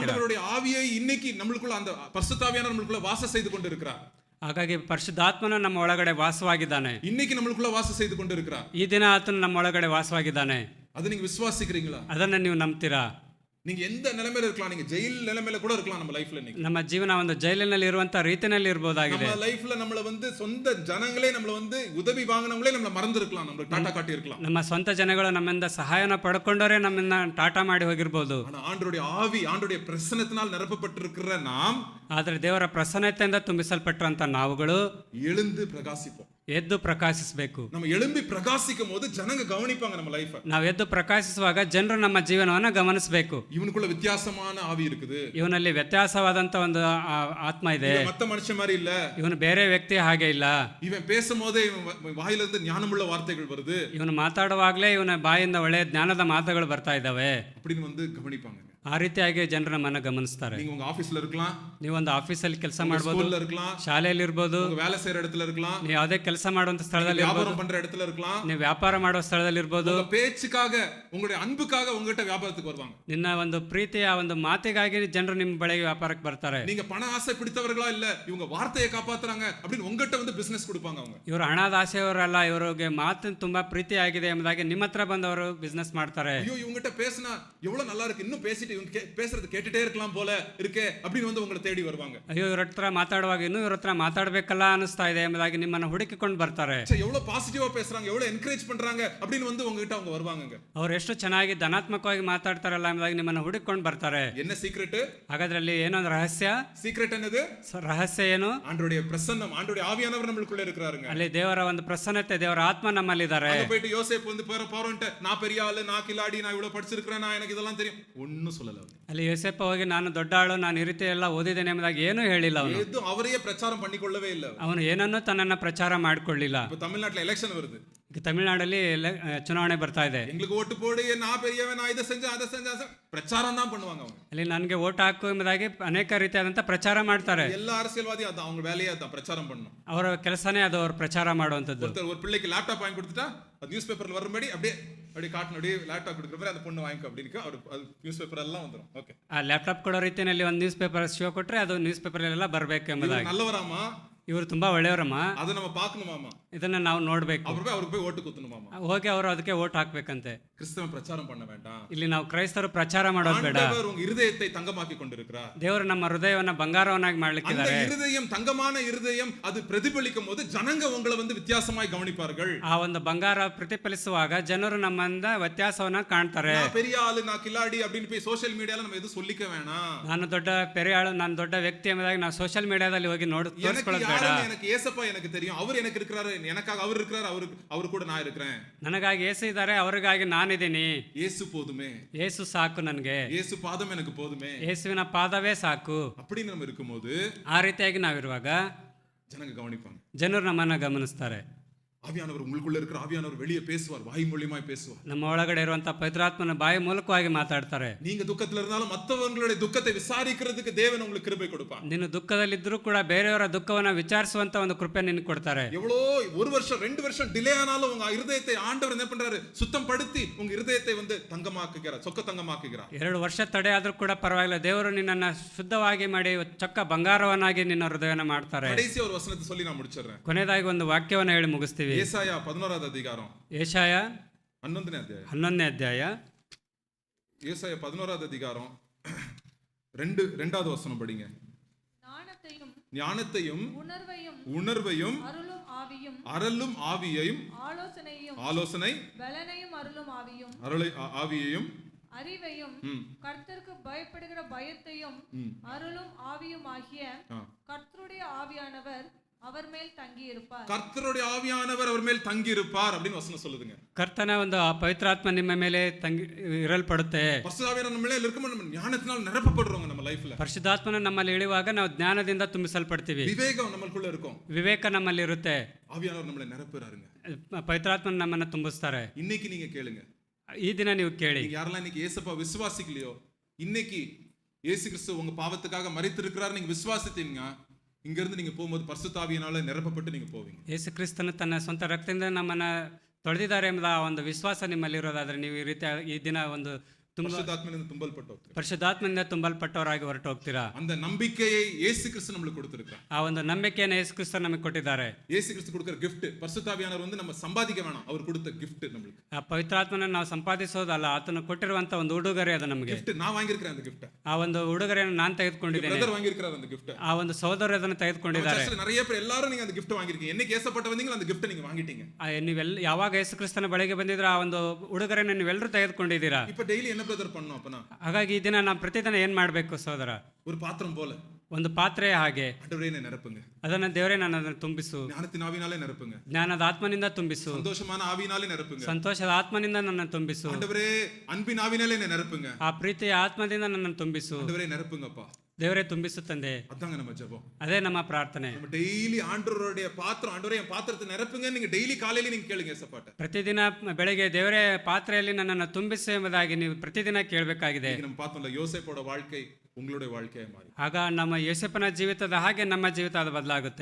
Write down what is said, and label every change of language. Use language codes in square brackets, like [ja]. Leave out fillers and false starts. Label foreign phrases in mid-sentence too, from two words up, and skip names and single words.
[ta] ஆண்டவருடைய ஆவியை இன்னைக்கு நம்மளுக்குள்ள அந்த பரிசுத்த ஆவியானவர் நம்மளுக்குள்ள வாசம் செய்து கொண்டு இருக்கிறார். [kn] ಹಾಗಾಗಿ ಪರಿಶುದ್ಧಾತ್ಮನು ನಮ್ಮ ಒಳಗಡೆ ವಾಸವಾಗಿದ್ದಾನೆ. [ta] இன்னைக்கு நம்மளுக்குள்ள வாசம் செய்து கொண்டு இருக்கிறார். [kn] ಈ ದಿನ ಆತನು ನಮ್ಮ ಒಳಗಡೆ ವಾಸವಾಗಿದ್ದಾನೆ. [ta] அது நீங்க விசுவாசிக்கிறீங்களா? [kn] ಅದನ್ನ ನೀವು ನಂಬ್ತೀರಾ? [ta] நீங்க எந்த நிலைமையில இருக்கலாம், நீங்க ஜெயில் நிலைமையில கூட இருக்கலாம் நம்ம லைஃப்ல. இன்னைக்கு [kn] ನಮ್ಮ ಜೀವನ ಒಂದು ಜೈಲಿನಲ್ಲಿ ಇರುವಂತ ರೀತಿಯಲ್ಲಿ ಇರಬಹುದಾಗಿದೆ. [ta] நம்ம லைஃப்ல நம்மள வந்து சொந்த ஜனங்களே நம்மள வந்து உதவி வாங்குனவங்களே நம்மள மறந்து இருக்கலாம், நம்மளுக்கு டாடா காட்டி இருக்கலாம். [kn] ನಮ್ಮ ಸ್ವಂತ ಜನಗಳು ನಮ್ಮಿಂದ ಸಹಾಯನ ಪಡ್ಕೊಂಡವರೇ ನಮ್ಮನ್ನ ಟಾಟಾ ಮಾಡಿ ಹೋಗಿರ್ಬೋದು. [ta] ஆனா ஆண்டவருடைய ஆவி, ஆண்டவருடைய பிரசன்னத்தினால் நிரப்பப்பட்டிருக்கிற நாம் [kn] ಆದ್ರೆ ದೇವರ ಪ್ರಸನ್ನತೆಯಿಂದ ತುಂಬಿಸಲ್ಪಟ್ಟಂತ ನಾವುಗಳು [ta] எழுந்து பிரகாசிப்போம். [kn] ಎದ್ದು ಪ್ರಕಾಶಿಸಬೇಕು. [ta] நம்ம எழும்பி பிரகாசிக்கும் போது ஜனங்க கவனிப்பாங்க நம்ம லைஃப. [kn] ನಾವು ಎದ್ದು ಪ್ರಕಾಶಿಸುವಾಗ ಜನರು ನಮ್ಮ ಜೀವನವನ್ನ ಗಮನಿಸಬೇಕು. [ta] இவனுக்குள்ள வித்தியாசமான ஆவி இருக்குது, [kn] ಇವನಲ್ಲಿ ವ್ಯತ್ಯಾಸವಾದಂತ ಒಂದು ಆತ್ಮ ಇದೆ, [ta] இவன் மத்த மனுஷன் மாதிரி இல்ல, [kn] ಇವನು ಬೇರೆ ವ್ಯಕ್ತಿ ಹಾಗೆ ಇಲ್ಲ, [ta] இவன் பேசும்போதே இவன் வாயிலிருந்து ஞானமுள்ள வார்த்தைகள் வருது, [kn] ಇವನು ಮಾತಾಡುವಾಗಲೇ ಇವನ ಬಾಯಿಂದ ಒಳ್ಳೆಯ ಜ್ಞಾನದ ಮಾತುಗಳು ಬರ್ತಾ ಇದ್ದಾವೆ [ta] அப்படின்னு வந்து கவனிப்பாங்க. [kn] ಆ ರೀತಿಯಾಗಿ ಜನರು ನಮ್ಮನ್ನ ಗಮನಿಸ್ತಾರೆ. [ta] நீங்க உங்க ஆபீஸ்ல இருக்கலாம், [kn] ನೀವು ಒಂದು ಆಫೀಸಲ್ಲಿ ಕೆಲಸ ಮಾಡ್ಬೋದು, [ta] ஸ்கூல்ல இருக்கலாம், [kn] ಶಾಲೆಯಲ್ಲಿ ಇರ್ಬೋದು, [ta] உங்க வேலை செய்யற இடத்துல இருக்கலாம், [kn] ನೀವು ಯಾವುದೇ ಕೆಲಸ ಮಾಡುವಂತ ಸ್ಥಳದಲ್ಲಿ ಇರ್ಬೋದು, [ta] வியாபாரம் பண்ற இடத்துல இருக்கலாம், [kn] ನೀವು ವ್ಯಾಪಾರ ಮಾಡುವ ಸ್ಥಳದಲ್ಲಿ ಇರ್ಬೋದು. [ta] உங்க பேச்சுக்காக, உங்களுடைய அன்புக்காக உங்ககிட்ட வியாபாரத்துக்கு வருவாங்க. [kn] ನಿನ್ನ ಒಂದು ಪ್ರೀತಿಯ ಒಂದು ಮಾತಿಗಾಗಿ ಜನರು ನಿಮ್ಮ ಬಳಿಗೆ ವ್ಯಾಪಾರಕ್ಕೆ ಬರ್ತಾರೆ. [ta] நீங்க பண ஆசை பிடித்தவர்களா இல்ல, இவங்க வார்த்தையை காப்பாத்துறாங்க அப்படின்னு உங்ககிட்ட வந்து பிசினஸ் கொடுப்பாங்க. அவங்க [kn] ಇವರು ಹಣದ ಆಸೆಯವರಲ್ಲ, ಇವರಿಗೆ ಮಾತು ತುಂಬಾ ಪ್ರೀತಿ ಆಗಿದೆ ಎಂಬುದಾಗಿ ನಿಮ್ಮ ಹತ್ರ ಬಂದವರು ಬಿಸ್ನೆಸ್ ಮಾಡ್ತಾರೆ. [ta] ஐயோ இவங்ககிட்ட பேசினா எவ்வளவு நல்லா இருக்கு, இன்னும் பேசிட்டு இவங்க பேசுறது கேட்டுட்டே இருக்கலாம் போல இருக்கே அப்படின்னு வந்து உங்களை தேடி வருவாங்க. [kn] ಅಯ್ಯೋ ಇವ್ರ ಹತ್ರ ಮಾತಾಡುವಾಗ ಇನ್ನೂ ಇವ್ರ ಹತ್ರ ಮಾತಾಡ್ಬೇಕಲ್ಲ ಅನಿಸ್ತಾ ಇದೆ ಎಂಬುದಾಗಿ ನಿಮ್ಮನ್ನ ಹುಡುಕಿಕೊಂಡು ಬರ್ತಾರೆ. [ta] எவ்வளவு பாசிட்டிவா பேசுறாங்க, எவ்வளவு என்கரேஜ் பண்றாங்க அப்படின்னு வந்து உங்ககிட்ட அவங்க வருவாங்க. [kn] ಅವ್ರು ಎಷ್ಟು ಚೆನ್ನಾಗಿ ಧನಾತ್ಮಕವಾಗಿ ಮಾತಾಡ್ತಾರಲ್ಲ ಎಂಬುದಾಗಿ ನಿಮ್ಮನ್ನ ಹುಡುಕಿಕೊಂಡು ಬರ್ತಾರೆ. [ta] என்ன சீக்ரெட்? [kn] ಹಾಗಾದ್ರೆ ಅಲ್ಲಿ ಏನೊಂದು ರಹಸ್ಯ. [ta] சீக்ரெட் என்னது? [kn] ರಹಸ್ಯ ಏನು? [ta] ஆண்டவருடைய பிரசன்னம், ஆண்டவருடைய ஆவியானவர் நம்மளுக்குள்ள இருக்கிறாருங்க. [kn] ಅಲ್ಲಿ ದೇವರ ಒಂದು ಪ್ರಸನ್ನತೆ, ದೇವರ ಆತ್ಮ ನಮ್ಮಲ್ಲಿದ್ದಾರೆ. [ta] அங்க போயிட்டு யோசேப்பு வந்து போறோம்ட்டு நான் பெரிய ஆளு, நான் கில்லாடி, நான் இவ்வளவு படிச்சிருக்கிறேன், நான் எனக்கு இதெல்லாம் தெரியும், ஒன்னும் சொல்லல. [kn] ಅಲ್ಲಿ ಯೋಸೇಪ ಹೋಗಿ ನಾನು ದೊಡ್ಡ ಆಳು, ನಾನು ಈ ರೀತಿ ಎಲ್ಲ ಓದಿದ್ದೇನೆ ಎಂಬುದಾಗಿ ಏನೂ ಹೇಳಿಲ್ಲ. ಅವನು [ta] எதுவும் அவரையே பிரச்சாரம் பண்ணிக்கொள்ளவே இல்ல. [kn] ಅವನು ಏನನ್ನೂ ತನ್ನನ್ನ ಪ್ರಚಾರ ಮಾಡಿಕೊಳ್ಳಿಲ್ಲ. [ta] இப்ப தமிழ்நாட்டுல எலெக்ஷன் வருது, [kn] ಈಗ ತಮಿಳುನಾಡಲ್ಲಿ ಚುನಾವಣೆ ಬರ್ತಾ ಇದೆ. [ta] எங்களுக்கு ஓட்டு போடு, நான் பெரியவன், நான் இதை செஞ்சேன் அதை செஞ்சேன், பிரச்சாரம் தான் பண்ணுவாங்க அவங்க. [kn] ಅಲ್ಲಿ ನನಗೆ ಓಟ್ ಹಾಕು ಎಂಬುದಾಗಿ ಅನೇಕ ರೀತಿಯಾದಂಥ ಪ್ರಚಾರ ಮಾಡ್ತಾರೆ. [ta] எல்லா அரசியல்வாதி அதான் அவங்க வேலையே, அதான் பிரச்சாரம் பண்ணணும். [kn] ಅವರ ಕೆಲಸನೇ ಅದು, ಅವ್ರು ಪ್ರಚಾರ ಮಾಡುವಂಥದ್ದು. [ta] ஒருத்தர் ஒரு பிள்ளைக்கு லேப்டாப் வாங்கி கொடுத்துட்டா அது [en] news paper [ta] வரும்படி அப்படியே அப்படியே காட்டணும், அப்படியே லேப்டாப் கொடுக்குற மாதிரி அந்த பொண்ணு வாங்கிக்கோ அப்படின்னு அவர் அது [en] news paper [ta] எல்லாம் வந்துடும். ஓகே, [kn] ಆ ಲ್ಯಾಪ್ಟಾಪ್ ಕೊಡೋ ರೀತಿಯಲ್ಲಿ ಒಂದು [en] news paper show [kn] ಕೊಟ್ಟರೆ ಅದು [en] news paper [kn] ಬರಬೇಕು ಎಂಬುದಾಗಿ. [ta] நல்லவராமா, [kn] ಇವರು ತುಂಬಾ ಒಳ್ಳೆಯವರಮ್ಮ, [ta] அதை நம்ம பார்க்கணுமாமா, [kn] ಇದನ್ನ ನಾವು ನೋಡ್ಬೇಕು, [ta] அவருக்கு போய் ஓட்டு குத்தணுமாமா, [kn] ಹೋಗಿ ಅವರು ಅದಕ್ಕೆ ಓಟ್ ಹಾಕ್ಬೇಕಂತೆ. [ta] கிறிஸ்தவன் பிரச்சாரம் பண்ண வேண்டாம். [kn] ಇಲ್ಲಿ ನಾವು ಕ್ರೈಸ್ತರು ಪ್ರಚಾರ ಮಾಡೋದು ಬೇಡ. [ta] ஆண்டவர் உங்க இருதயத்தை தங்கமாக்கி கொண்டிருக்கிறார். [kn] ದೇವರು ನಮ್ಮ ಹೃದಯವನ್ನ ಬಂಗಾರವನ್ನಾಗಿ [ta] அந்த [kn] ಮಾಡ್ಲಿಕ್ಕಿದ್ದಾರೆ. [ta] இருதயம், தங்கமான இருதயம், அது பிரதிபலிக்கும் போது ஜனங்க உங்களை வந்து வித்தியாசமாய் கவனிப்பார்கள். [kn] ಆ ಒಂದು ಬಂಗಾರ ಪ್ರತಿಫಲಿಸುವಾಗ ಜನರು ನಮ್ಮಿಂದ ವ್ಯತ್ಯಾಸವನ್ನ ಕಾಣ್ತಾರೆ. [ta] நான் பெரிய ஆளு, நான் கில்லாடி அப்படின்னு போய் [en] social media [ta] நம்ம எதுவும் சொல்லிக்க வேணாம். [kn] ನಾನು ದೊಡ್ಡ ಪೆರಿಯಾಳು, ನಾನು ದೊಡ್ಡ ವ್ಯಕ್ತಿ ಎಂಬುದಾಗಿ ನಾವು [en] social media [kn] ಹೋಗಿ ತೋರಿಸ್ಕೊಳ್ಳೋದು ಬೇಡ. [ta] எனக்கு ஏசப்பா எனக்கு தெரியும், அவர் எனக்கு இருக்கிறாரு, எனக்காக அவர் இருக்கிறாரு, அவர் கூட நான் இருக்கிறேன். [kn] ನನಗಾಗಿ ಏಸು ಇದ್ದಾರೆ, ಅವರಿಗಾಗಿ ನಾನಿದ್ದೀನಿ. [ta] இயேசு போதுமே, [kn] ಏಸು ಸಾಕು ನನಗೆ, [ta] இயேசு பாதம் எனக்கு போதுமே, [kn] ಯೇಸುವಿನ ಪಾದವೇ ಸಾಕು. [ta] அப்படின்னு நம்ம இருக்கும்போது [kn] ಆ ರೀತಿಯಾಗಿ ನಾವಿರುವಾಗ [ta] ஜனங்க கவனிப்பாங்க, [kn] ಜನರು ನಮ್ಮನ್ನ ಗಮನಿಸ್ತಾರೆ. [ta] ஆவியானவர் உங்களுக்குள்ள இருக்கிற ஆவியானவர் வெளியே பேசுவார், வாய் மூலியமாய் பேசுவார். [kn] ನಮ್ಮ ಒಳಗಡೆ ಇರುವಂತಹ ಪವಿತ್ರಾತ್ಮನ ಬಾಯಿ ಮೂಲಕವಾಗಿ ಮಾತಾಡ್ತಾರೆ. [ta] நீங்க துக்கத்துல இருந்தாலும் மற்றவங்களுடைய துக்கத்தை விசாரிக்கிறதுக்கு தேவன் உங்களுக்கு கிருபை கொடுப்பார். [kn] ನೀನು ದುಃಖದಲ್ಲಿದ್ದರೂ ಕೂಡ ಬೇರೆಯವರ ದುಃಖವನ್ನ ವಿಚಾರಿಸುವಂತ ಒಂದು ಕೃಪೆ ನಿನಗೆ ಕೊಡ್ತಾರೆ. [ta] எவ்வளோ ஒரு வருஷம் 2 வருஷம் டிலே ஆனாலும் உங்க இருதயத்தை ஆண்டவர் என்ன பண்றாரு, சுத்தம் படுத்தி உங்க இருதயத்தை வந்து தங்கமாக்குகிறார், சொக்க தங்கமாக்குகிறார். [kn] 2 ವರ್ಷ ತಡೆ ಆದ್ರೂ ಕೂಡ ಪರವಾಗಿಲ್ಲ, ದೇವರು ನಿನ್ನನ್ನ ಶುದ್ಧವಾಗಿ ಮಾಡಿ ಚೊಕ್ಕ ಬಂಗಾರವನ್ನಾಗಿ ನಿನ್ನ ಹೃದಯನ ಮಾಡ್ತಾರೆ. [ta] கடைசி ஒரு வசனத்தை சொல்லி நான் முடிச்சிடுறேன். [kn] ಕೊನೆಯದಾಗಿ ಒಂದು ವಾಕ್ಯವನ್ನ ಹೇಳಿ ಮುಗಿಸ್ತೀವಿ. [ta] ஏசாயா 11வது அதிகாரம், [kn] ಏಷಾಯ 11ನೇ ಅಧ್ಯಾಯ. 11ನೇ ಅಧ್ಯಾಯ, [ta] ஏசாயா 11வது அதிகாரம் 2வது வசனம் படிங்க. ஞானத்தையும் உணர்வையும் அருளும் ஆவியையும் ஆலோசனை ஆவியையும் அறிவையும் கர்த்தருக்கு பயப்படுகிற பயத்தையும் அருளும் ஆவியும் ஆகிய கர்த்தருடைய ஆவியானவர் அவர் மேல் தங்கி இருப்பார். கர்த்தருடைய ஆவியானவர் அவர் மேல் தங்கி இருப்பார் அப்படின்னு வசனம் சொல்லுதுங்க. [kn] ಕರ್ತನ ಒಂದು ಪವಿತ್ರಾತ್ಮ ನಿಮ್ಮ ಮೇಲೆ ತಂಗಿ ಇರಲ್ಪಡುತ್ತೆ. [ta] பரிசுத்தாவியானவர் நம்ம மேல இருக்கும்போது நம்ம ஞானத்தினால் நிரப்பப்படுறோம். நம்ம லைஃப்ல [kn] ಪರಿಶುದ್ಧಾತ್ಮನ ನಮ್ಮಲ್ಲಿ ಇಳಿಯುವಾಗ ನಾವು ಜ್ಞಾನದಿಂದ ತುಂಬಿಸಲ್ಪಡ್ತೀವಿ. [ta] விவேகம் நமக்குள்ள இருக்கும், [kn] ವಿವೇಕ ನಮ್ಮಲ್ಲಿ ಇರುತ್ತೆ. [ta] ஆவியானவர் நம்மளை நிரப்புறாருங்க. [kn] ಪವಿತ್ರಾತ್ಮನ ನಮ್ಮನ್ನ ತುಂಬಿಸ್ತಾರೆ. [ta] இன்னைக்கு நீங்க கேளுங்க, [kn] ಈ ದಿನ ನೀವು ಕೇಳಿ, [ta] யாரெல்லாம் இன்னைக்கு ஏசப்பா விசுவாசிக்கலையோ, இன்னைக்கு இயேசு கிறிஸ்து உங்க பாவத்துக்காக மரித்திருக்கிறார் நீங்க விசுவாசித்தீங்க, இங்க இருந்து நீங்க போகும்போது பரிசுத்த ஆவியினால நிரப்பப்பட்டு நீங்க போவீங்க. [kn] ಯೇಸು ಕ್ರಿಸ್ತನು ತನ್ನ ಸ್ವಂತ ರಕ್ತದಿಂದ ನಮ್ಮನ್ನು ತೊಳೆದಿದ್ದಾರೆ ಎಂಬ ಆ ಒಂದು ವಿಶ್ವಾಸ ನಿಮ್ಮಲ್ಲಿರೋದಾದ್ರೆ ನೀವು ಈ ರೀತಿ ಈ ದಿನ ಒಂದು ತುಂಬ பரிசுத்தாத்மையிலிருந்து தும்பல்பட்டு ಹೋಗ್ತೀರಾ. ಪರಿಶುದ್ಧಾತ್ಮದಿಂದ ತುಂಬಲ್ಪಟ್ಟವರಾಗಿ ಹೊರಟು ಹೋಗ್ತೀರಾ. [ta] அந்த நம்பிக்கையை இயேசு கிறிஸ்து நம்மளுக்கு கொடுத்திருக்கார். [kn] ಆ ಒಂದು ನಂಬಿಕೆಯನ್ನು ಯೇಸು ಕ್ರಿಸ್ತ ನಮಗೆ ಕೊಟ್ಟಿದ್ದಾರೆ. [ta] இயேசு கிறிஸ்து கொடுக்கிற gift, பரிசுத்தாவியானவர் வந்து நம்ம சம்பாதிக்க வேணாம், அவர் கொடுத்த gift நம்மளுக்கு. [kn] ಆ ಪವಿತ್ರಾತ್ಮನ ನಾವು ಸಂಪಾದಿಸೋದಲ್ಲ, ಆತನು ಕೊಟ್ಟಿರುವಂತ ಒಂದು ಉಡುಗೊರೆ ಅದು ನಮಗೆ. [ta] gift நான் வாங்கியிருக்கிறேன் அந்த gift. [kn] ಆ ಒಂದು ಉಡುಗೊರೆಯನ್ನು ನಾನು ತೆಗೆದುಕೊಂಡಿದ್ದೇನೆ. [ta] பிரதர் வாங்கியிருக்கிறார் அந்த gift. [kn] ಆ ಒಂದು ಸಹೋದರರು ಅದನ್ನು ತೆಗೆದುಕೊಂಡಿದ್ದಾರೆ. [ta] சர்ச்சில் நிறைய பேர் எல்லாரும் நீங்க அந்த gift வாங்கியிருக்கீங்க. என்னைக்கு ஏசப்பட்ட வந்தீங்களோ அந்த gift நீங்க வாங்கிட்டீங்க. [kn] ನೀವೆಲ್ಲ ಯಾವಾಗ ಯೇಸು ಕ್ರಿಸ್ತನ ಬಳಿಗೆ ಬಂದಿದ್ರೆ ಆ ಒಂದು ಉಡುಗೊರೆಯನ್ನು ನೀವೆಲ್ಲರೂ ತೆಗೆದುಕೊಂಡಿದ್ದೀರಾ. [ta] இப்ப டெய்லி என்ன பிரதர் பண்ணணும் அப்பனா? [kn] ಹಾಗಾಗಿ ಈ ದಿನ ನಾವು ಪ್ರತಿದಿನ ಏನ್ ಮಾಡ್ಬೇಕು ಸಹೋದರ? [ta] ஒரு பாத்திரம் போல [kn] ಒಂದು ಪಾತ್ರೆ ಹಾಗೆ [ta] ஆண்டவரே என்னை நிரப்புங்க. [kn] ಅದನ್ನ ದೇವರೇ ನನ್ನನ್ನು ತುಂಬಿಸು. [ta] ஞானத்தின் ஆவியினாலே நிரப்புங்க. [kn] ಜ್ಞಾನದ ಆತ್ಮನಿಂದ ತುಂಬಿಸು. [ta] சந்தோஷமான ஆவியினாலே நிரப்புங்க. [kn] ಸಂತೋಷದ ಆತ್ಮನಿಂದ ನನ್ನನ್ನು ತುಂಬಿಸು. [ta] ஆண்டவரே அன்பின் ஆவியினாலே என்னை நிரப்புங்க. [kn] ಆ ಪ್ರೀತಿಯ ಆತ್ಮದಿಂದ ನನ್ನನ್ನು ತುಂಬಿಸು. [ta] ஆண்டவரே நிரப்புங்கப்பா. [kn] ದೇವರೇ ತುಂಬಿಸು ತಂದೆ. [ta] அதாங்க நம்ம ஜெபம். [kn] ಅದೇ ನಮ್ಮ ಪ್ರಾರ್ಥನೆ. [ta] நம்ம டெய்லி ஆண்டவருடைய பாத்திரம், ஆண்டவரே என் பாத்திரத்தை நிரப்புங்க நீங்க டெய்லி காலையில நீங்க கேளுங்க ஏசப்பாட்ட. [kn] ಪ್ರತಿದಿನ ಬೆಳಗ್ಗೆ ದೇವರೇ ಪಾತ್ರೆಯಲ್ಲಿ ನನ್ನನ್ನು ತುಂಬಿಸು ಎಂಬುದಾಗಿ ನೀವು ಪ್ರತಿದಿನ ಕೇಳಬೇಕಾಗಿದೆ. [ta] நம்ம பார்த்தோம்ல யோசேப்போட வாழ்க்கை உங்களுடைய வாழ்க்கையா மாறி. [kn] ಆಗ ನಮ್ಮ ಯೋಸೇಫನ ಜೀವಿತದ ಹಾಗೆ ನಮ್ಮ ಜೀವಿತ ಅದು ಬದಲಾಗುತ್ತೆ.